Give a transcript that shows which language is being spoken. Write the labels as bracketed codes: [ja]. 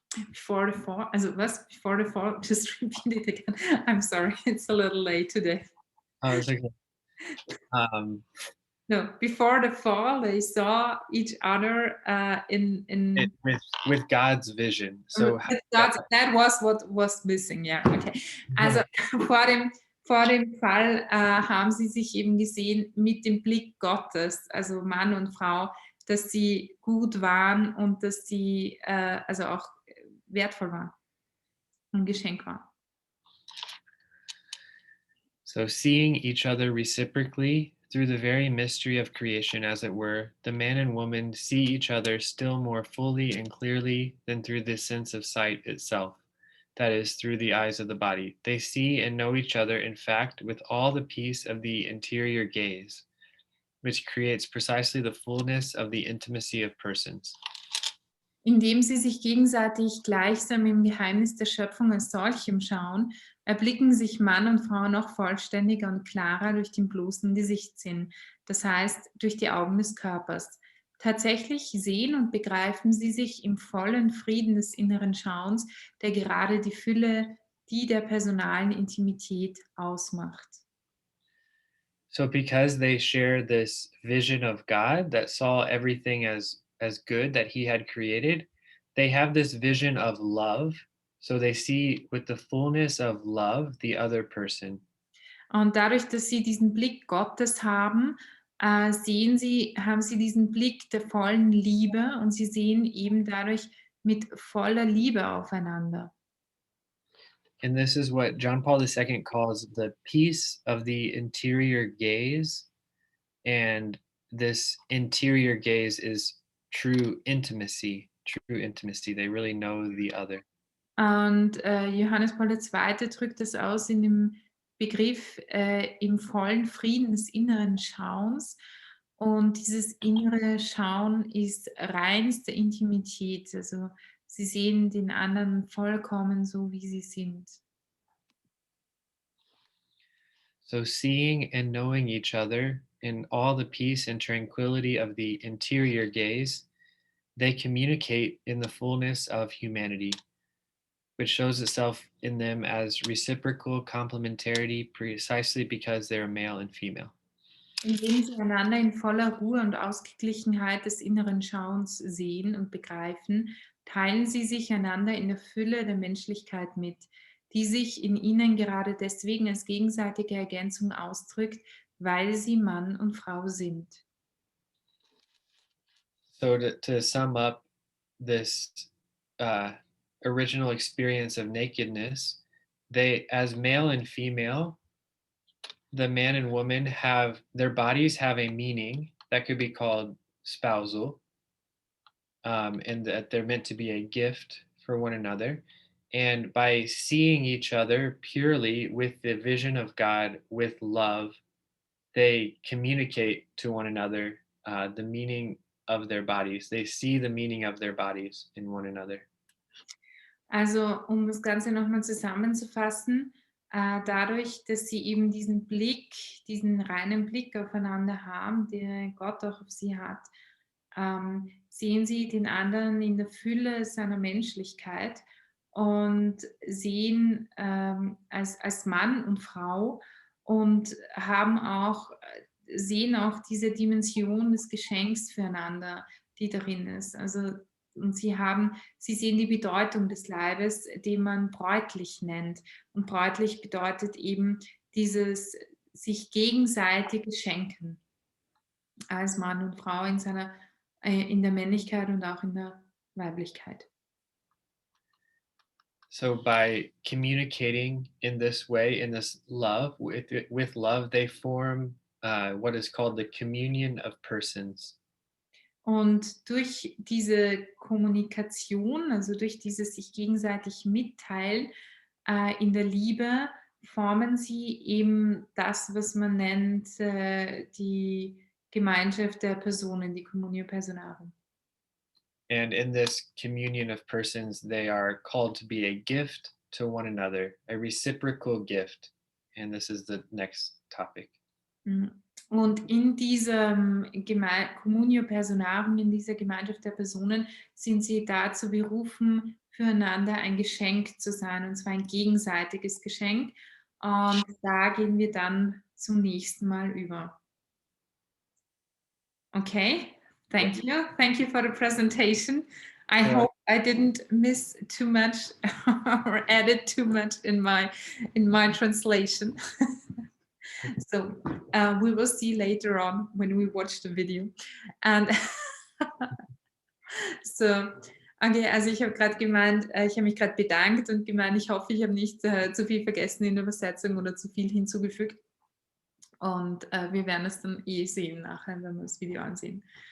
[en] before the fall, [de] also was? [en] Before the fall, just repeat it again. I'm sorry, it's a little late today. Oh, it's okay. No, before the fall, they saw each other It, in with God's vision. So that was what was missing, ja, okay. [de] Also vor dem, vor dem Fall haben sie sich eben gesehen mit dem Blick Gottes, also Mann und Frau, dass sie gut waren und dass sie also auch wertvoll waren, ein Geschenk waren. [en] So, seeing each other reciprocally through the very mystery of creation, as it were, the man and woman see each other still more fully and clearly than through the sense of sight itself, that is, through the eyes of the body. They see and know each other, in fact, with all the peace of the interior gaze, which creates precisely the fullness of the intimacy of persons. [de] Indem sie sich gegenseitig gleichsam im Geheimnis der Schöpfung als solchem schauen, erblicken sich Mann und Frau noch vollständiger und klarer durch den bloßen Gesichtssinn, das heißt durch die Augen des Körpers. Tatsächlich sehen und begreifen sie sich im vollen Frieden des inneren Schauens, der gerade die Fülle, die der personalen Intimität ausmacht. [en] So because they share this vision of God that saw everything as good that he had created, they have this vision of love. So they see with the fullness of love the other person. [de] Und dadurch, dass sie diesen Blick Gottes haben, haben sie diesen Blick der vollen Liebe und sie sehen eben dadurch mit voller Liebe aufeinander. [en] And this is what John Paul II calls the peace of the interior gaze. And this interior gaze is true intimacy, true intimacy. They really know the other. [de] Und Johannes Paul II. Drückt das aus in dem Begriff im vollen Frieden des inneren Schauens. Und dieses innere Schauen ist reinste Intimität. Also sie sehen den anderen vollkommen so, wie sie sind. [en] So, seeing and knowing each other in all the peace and tranquility of the interior gaze, they communicate in the fullness of humanity, which shows itself in them as reciprocal complementarity precisely because they're male and female. [de] Indem sie einander in voller Ruhe und Ausgeglichenheit des inneren Schauens sehen und begreifen, teilen sie sich einander in der Fülle der Menschlichkeit mit, die sich in ihnen gerade deswegen als gegenseitige Ergänzung ausdrückt, weil sie Mann und Frau sind. [en] So, to sum up this uh, original experience of nakedness, they, as male and female, the man and woman have their bodies have a meaning that could be called spousal, and that they're meant to be a gift for one another. And by seeing each other purely with the vision of God, with love, they communicate to one another the meaning of their bodies. They see the meaning of their bodies in one another. [de] Also, um das Ganze nochmal zusammenzufassen, dadurch, dass sie eben diesen Blick, diesen reinen Blick aufeinander haben, den Gott auch auf sie hat, sehen sie den anderen in der Fülle seiner Menschlichkeit und sehen als Mann und Frau und haben auch, sehen auch diese Dimension des Geschenks füreinander, die darin ist. Also, und sie sehen die Bedeutung des Leibes, den man bräutlich nennt. Und bräutlich bedeutet eben dieses sich gegenseitig schenken als Mann und Frau in der Männlichkeit und auch in der Weiblichkeit. [en] So by communicating in this way, in this love, with love, they form what is called the communion of persons. [de] Und durch diese Kommunikation, also durch dieses sich gegenseitig mitteilen in der Liebe, formen sie eben das, was man nennt die Gemeinschaft der Personen, die Communio Personarum. [en] And in this communion of persons, they are called to be a gift to one another, a reciprocal gift. And this is the next topic. [de] Und in diesem Communio Personarum, in dieser Gemeinschaft der Personen, sind sie dazu berufen, füreinander ein Geschenk zu sein, und zwar ein gegenseitiges Geschenk. Und da gehen wir dann zum nächsten Mal über. [en] Okay, thank you. Thank you for the presentation. I Yeah. hope I didn't miss too much or added too much in my translation. So we will see later on when we watch the video. And so, okay, [de] also ich habe gerade gemeint, ich habe mich gerade bedankt und gemeint, ich hoffe, ich habe nicht zu viel vergessen in der Übersetzung oder zu viel hinzugefügt. Und wir werden es dann sehen nachher, wenn wir das Video ansehen.